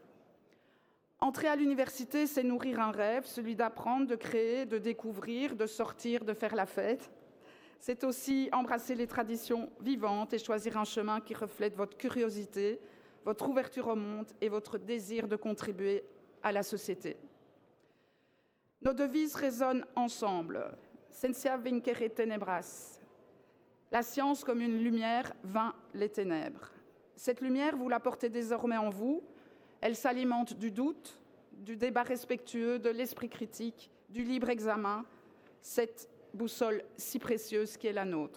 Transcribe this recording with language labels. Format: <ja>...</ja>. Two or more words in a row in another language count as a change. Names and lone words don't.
<fr>Entrer à l'université, c'est nourrir un rêve, celui d'apprendre, de créer, de découvrir, de sortir, de faire la fête. C'est aussi embrasser les traditions vivantes et choisir un chemin qui reflète votre curiosité, votre ouverture au monde et votre désir de contribuer à la société. Nos devises résonnent ensemble.</fr> <la>Sentia vincere tenebras.</la> <fr>La science comme une lumière vainc les ténèbres. Cette lumière, vous la portez désormais en vous. Elle s'alimente du doute, du débat respectueux, de l'esprit critique, du libre examen, cette boussole si précieuse qui est la nôtre.</fr>